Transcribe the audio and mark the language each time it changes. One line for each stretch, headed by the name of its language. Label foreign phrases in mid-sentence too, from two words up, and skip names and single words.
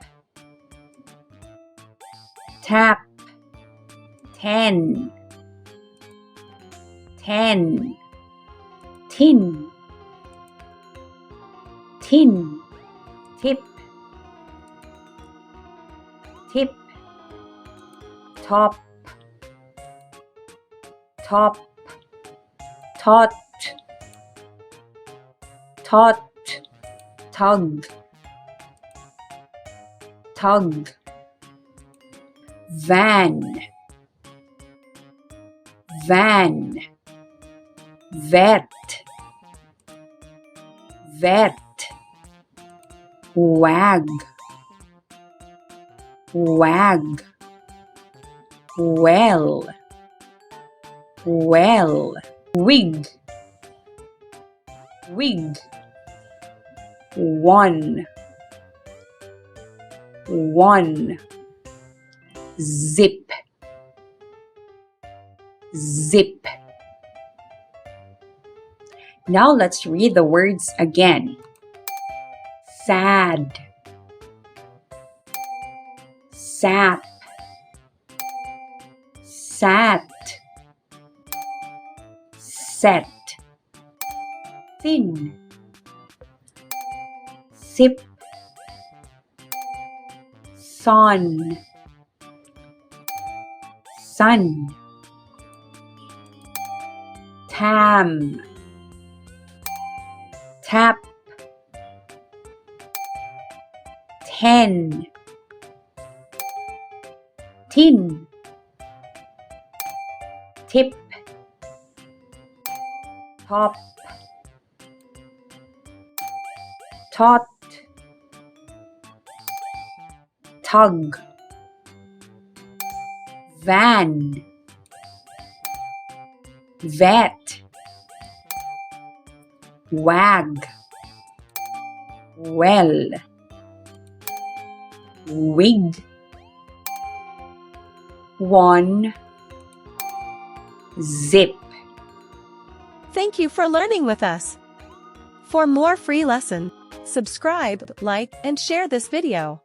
English: tap, 10, 10, tin, tin, tip, tip, top, top, tot, tot, tug, tug, van, van, vet, vet, wag, wag, well, well, wig, wig, one, one, zip, zip. Now let's read the words again. Sad, sap, sat, set, thin, sip, sun, sun, tam, tap, 10, tin, tip, top, tot, tug, van, vet, wag, well, wig, one, zip. Thank you for learning with us. For more free lesson, subscribe, like, and share this video.